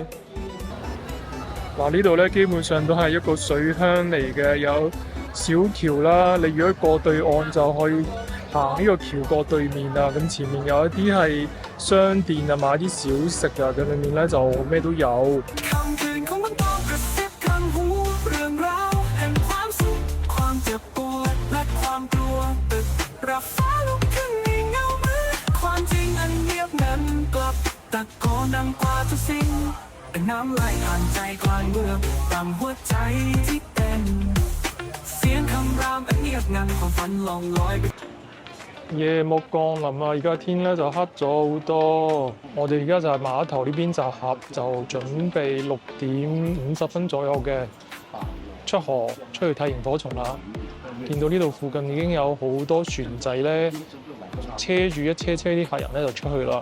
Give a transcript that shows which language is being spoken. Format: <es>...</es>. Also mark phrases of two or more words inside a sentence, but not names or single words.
<yue>嗱，呢度咧基本上都係一個水鄉嚟嘅，有小橋啦。你如果過對岸就可以行呢個橋過對面啊。咁前面有一啲係商店啊，買啲小食啊。咁裏面咧就咩都有。</yue> <th>น้ำไหลผ่านใจกลางเมืองดังหัวใจที่เต้นเสียงคำรามเงียบงันความฝันล่องลอย</th> <yue>夜幕降臨啊！而家天咧就黑咗好多。我哋而家就係碼頭呢邊集合，就準備6點50分左右嘅出河出去睇螢火蟲啦。見到呢度附近已經有好多船仔咧，車住一車啲客人咧就出去啦。</yue>